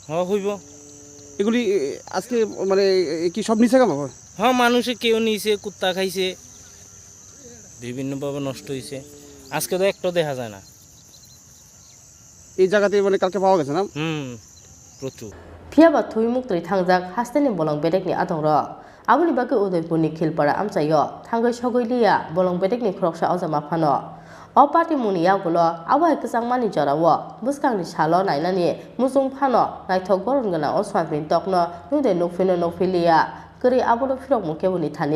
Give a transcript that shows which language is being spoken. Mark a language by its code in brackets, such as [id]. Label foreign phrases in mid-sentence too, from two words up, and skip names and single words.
[bn] হ্যাঁ হইব। এগুলি আজকে মানে কি সব নিচে কাম? হ্যাঁ, মানুষে কেউ নিয়েছে, কুত্তা খাইছে, বিভিন্নভাবে নষ্ট হয়েছে। আজকে তো একটা দেখা যায় না। এই জায়গাতে মানে কালকে পাওয়া গেছে না? প্রচুর। [trp] Phiaba thui muktri thangjak hasteni bolong bedekni atongro. Aboni bagai Udaipurni Khilpara amchayo thangai sogoi liya bolong bedekni khoroksa ojama phano. O party muni yagulo abai kesangmani jarawo buskangni salo nainani musung phano naithok goron gana oswan pin tokno nude nokfilia kri abono phirok mukebuni thani.